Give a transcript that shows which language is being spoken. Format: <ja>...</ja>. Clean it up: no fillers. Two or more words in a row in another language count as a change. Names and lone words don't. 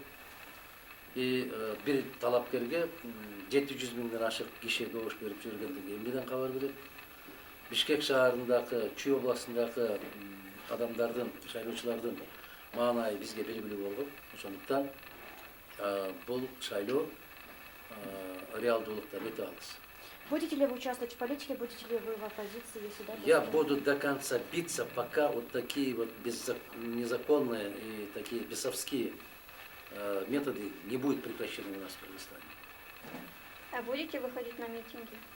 <ky>Бир талапкерге 700 миңден ашык киши добуш берип жүргөндүгү эмнеден кабар берет? Бишкек шаарындагы, Чүй областындагы адамдардын, шайлоочулардын маанайы бизге белгилүү болгон. Ошондуктан бул шайлоо реалдуулукта өтө алыс.</ky> <ru>Будете ли вы участвовать в политике, будете ли вы в оппозиции, если да? Я буду до конца биться, пока вот такие вот незаконные и такие бесовские методы не будут прекращены у нас в Кыргызстане. А будете выходить на митинги?</ru>